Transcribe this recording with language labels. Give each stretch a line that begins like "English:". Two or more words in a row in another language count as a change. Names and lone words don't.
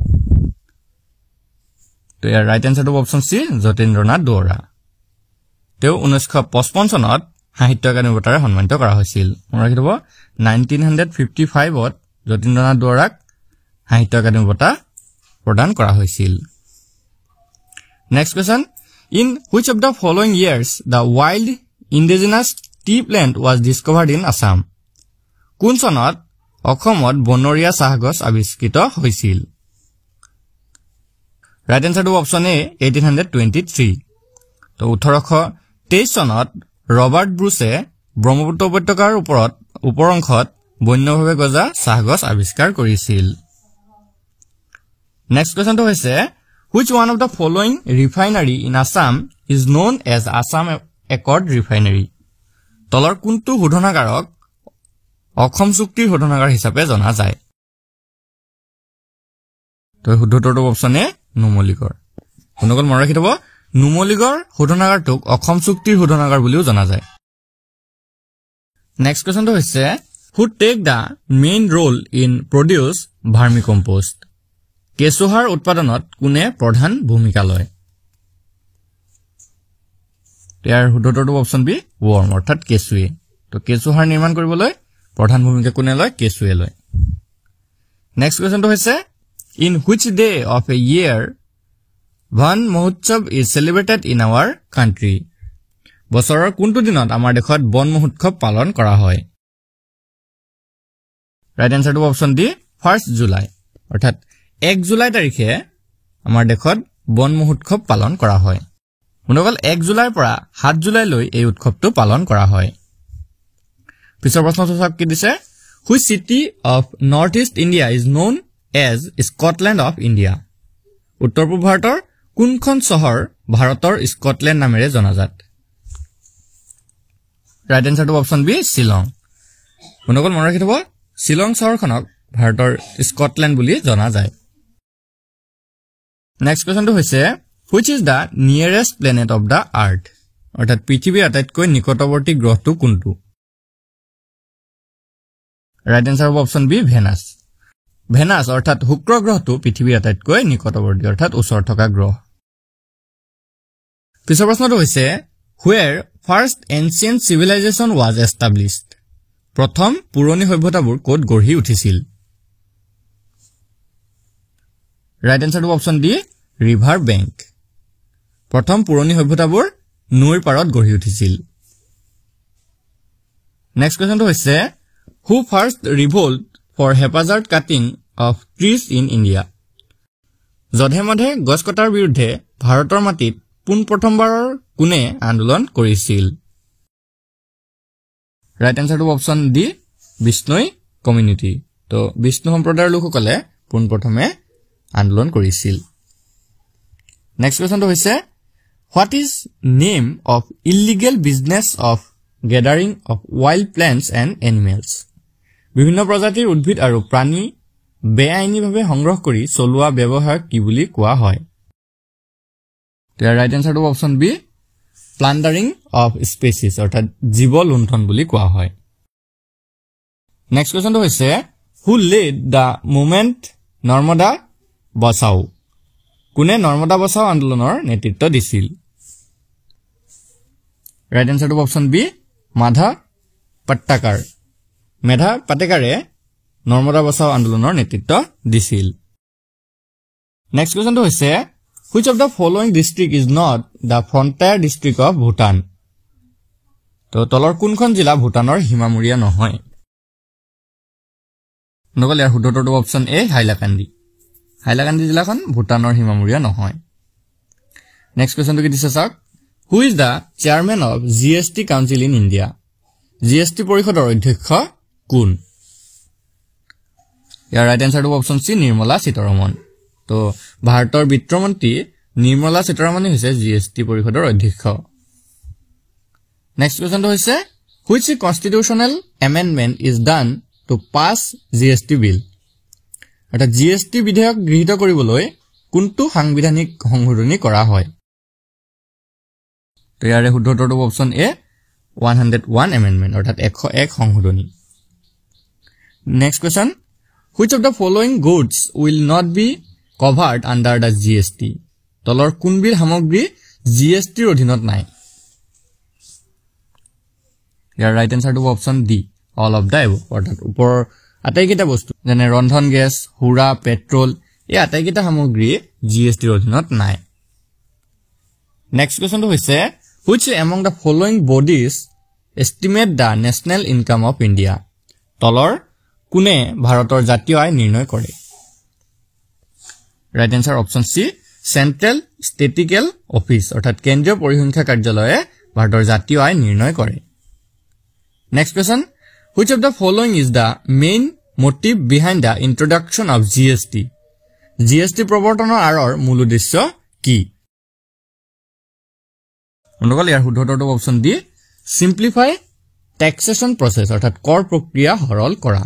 Assamese: তো ইয়াৰ
English: right answerটো option C
Assamese: যতীন্দ্ৰনাথ দুৱৰা তেওঁ 1955 চনত সাহিত্য একাডেমী বঁটাৰে সন্মানিত কৰা হৈছিল মনত ৰাখিব 1955 ত যতীন্দ্ৰনাথ দুৱৰাক সাহিত্য একাডেমী বঁটা প্ৰদান কৰা হৈছিল
English: next question in which of the following years the wild indigenous tea plant was discovered in Assam
Assamese: কোন চনত অসমত বনৰীয়া চাহগছ আৱিষ্কৃত হৈছিল
English: right answerটো option A
Assamese: 1823 তো 1823 চনত ৰবাৰ্ট ব্ৰুছে ব্ৰহ্মপুত্ৰ উপত্যকাৰ ওপৰঅংশত বন্যভাৱে গজা চাহগছ আৱিষ্কাৰ কৰিছিল
English: next questionটো
Assamese: হৈছে
English: which one of the following refinery in Assam is known as Assam Accord Refinery
Assamese: তলৰ কোনটো শোধনাগাৰক অসম চুক্তিৰ শোধনাগাৰ হিচাপে জনা যায় তো শুদ্ধটোৰ
English: option A
Assamese: নুমলীগড় কোনকল মনত ৰাখি থব নুমলীগড় শোধনাগাৰটোক অসম চুক্তিৰ শোধনাগাৰ বুলিও জনা যায়
English: next questionটো
Assamese: হৈছে
English: who take the main role in produce vermicompost
Assamese: কেঁচুসাৰ উৎপাদনত কোনে প্ৰধান ভূমিকা লয় ইয়াৰ শুদ্ধটোৰ
English: option B worm
Assamese: অৰ্থাৎ কেঁচুৱে তো কেঁচুসাৰ নিৰ্মাণ কৰিবলৈ প্ৰধান ভূমিকা কোনে লয় কেঁচুৱে লয়
English: next questionটো
Assamese: হৈছে
English: in which day of a year Van Mahotsav is celebrated in our country
Assamese: বছৰৰ কোনটো দিনত আমাৰ দেশত বন মহোৎসৱ পালন কৰা হয়
English: right answerটো option D
Assamese: 1 জুলাই অৰ্থাৎ 1 জুলাই তাৰিখে আমাৰ দেশত বন মহোৎসৱ পালন কৰা হয় মনগল 1 জুলাইৰ পৰা 7 জুলাইলৈ এই উৎসৱটো পালন কৰা হয় পিছৰ প্ৰশ্নটো চাওক কি দিছে
English: which city of north east India is known as Scotland of India
Assamese: উত্তৰ পূব ভাৰতৰ কোনখন চহৰ ভাৰতৰ স্কটলেণ্ড নামেৰে জনাজাত
English: right answerটো option B
Assamese: শিলং মনগল মনত ৰাখি থব শিলং চহৰখনক ভাৰতৰ স্কটলেণ্ড বুলি জনা যায়
English: next questionটো
Assamese: হৈছে
English: which is the nearest planet of the earth
Assamese: অৰ্থাৎ পৃথিৱীৰ আটাইতকৈ নিকটৱৰ্তী গ্ৰহটো কোনটো
English: right answer option B Venus
Assamese: অৰ্থাৎ শুক্ৰ গ্ৰহটো পৃথিৱীৰ আটাইতকৈ নিকটৱৰ্তী অৰ্থাৎ ওচৰ থকা গ্ৰহ পিছৰ প্ৰশ্নটো হৈছে
English: where first ancient civilization was established
Assamese: প্ৰথম পুৰণি সভ্যতাবোৰ ক'ত গঢ়ি উঠিছিল
English: right answerটো option D river bank
Assamese: প্ৰথম পুৰণি সভ্যতাবোৰ নৈৰ পাৰত গঢ়ি উঠিছিল
English: next questionটো
Assamese: হৈছে
English: who first revolt for haphazard cutting of trees in India
Assamese: জধে মধে গছ কটাৰ বিৰুদ্ধে ভাৰতৰ মাটিত পোন প্ৰথমবাৰৰ কোনে আন্দোলন কৰিছিল
English: right answerটো option D Bishnoi community
Assamese: তো বিষ্ণু সম্প্ৰদায়ৰ লোকসকলে পোন প্ৰথমে আন্দোলন কৰিছিল
English: next questionটো
Assamese: হৈছে
English: what is name of illegal business of gathering of wild plants and animals
Assamese: বিভিন্ন প্ৰজাতিৰ উদ্ভিদ আৰু প্ৰাণী বেআইনীভাৱে সংগ্ৰহ কৰি চলোৱা ব্যৱহাৰ কি বুলি কোৱা হয় তাৰ
English: right answerটো option B plundering of species
Assamese: অৰ্থাৎ জীৱ লুণ্ঠন বুলি কোৱা হয়
English: next questionটো
Assamese: হৈছে
English: who led the movement
Assamese: নৰ্মদা বচাও কোনে নৰ্মদা বচাও আন্দোলনৰ নেতৃত্ব দিছিল
English: right answerটো option B
Assamese: মাধা পাটেকাৰে নৰ্মদা বচাও আন্দোলনৰ নেতৃত্ব দিছিল
English: next questionটো
Assamese: হৈছে
English: which of the following district is not the frontier district of Bhutan
Assamese: তো তলৰ কোনখন জিলা ভুটানৰ হিমামূৰীয়া নহয় নগল ইয়াৰ শুদ্ধটো
English: option A
Assamese: হাইলাকান্দি জিলাখন ভুটানৰ হিমামূৰীয়া নহয়
English: next questionটো
Assamese: কি দিছে চাওক
English: who is the chairman of GST council in India
Assamese: GST পৰিষদৰ অধ্যক্ষ কোন ইয়াৰ
English: right answerটো option C
Assamese: নিৰ্মলা সীতাৰমণ তো ভাৰতৰ বিত্তমন্ত্ৰী নিৰ্মলা সীতাৰমণ হৈছে GST পৰিষদৰ অধ্যক্ষ
English: next questionটো
Assamese: হৈছে
English: which constitutional amendment is done to pass GST bill
Assamese: এটা GST বিধেয়ক গৃহীত কৰিবলৈ কোনটো সাংবিধানিক সংশোধনী কৰা হয় তো ইয়াৰে শুদ্ধটো
English: option A
Assamese: 101 amendment অৰ্থাৎ 101 সংশোধনী
English: Next question. Which of the following goods will not be covered under the GST?
Assamese: তলৰ কোনবিধ সামগ্ৰী GST ৰ অধীনত নাই?
English: Your right answer to option D. All of the above.
Assamese: অৰ্থাৎ ওপৰ আটাইকেইটা বস্তু যেনে ৰন্ধন গেছ, হুৰা, পেট্ৰল এই আটাইকেইটা সামগ্ৰী GST ৰ অধীনত নাই।
English: Next question হৈছে which among the following bodies estimate the national income of India?
Assamese: তলৰ কোনে ভাৰতৰ জাতীয় আয় নিৰ্ণয় কৰে?
English: Right answer option C. Central Statistical Office
Assamese: অৰ্থাৎ কেন্দ্ৰীয় পৰিসংখ্যা কাৰ্যালয়ে ভাৰতৰ জাতীয় আয় নিৰ্ণয় কৰে।
English: Next question. Which of the following is the main motive behind the introduction of GST?
Assamese: GST প্ৰৱৰ্তনৰ আঁৰৰ মূল উদ্দেশ্য কি? অনুকল ইয়াৰ শুদ্ধ উত্তৰটো
English: option D simplify taxation process
Assamese: অৰ্থাৎ কৰ প্ৰক্ৰিয়া সৰল কৰা।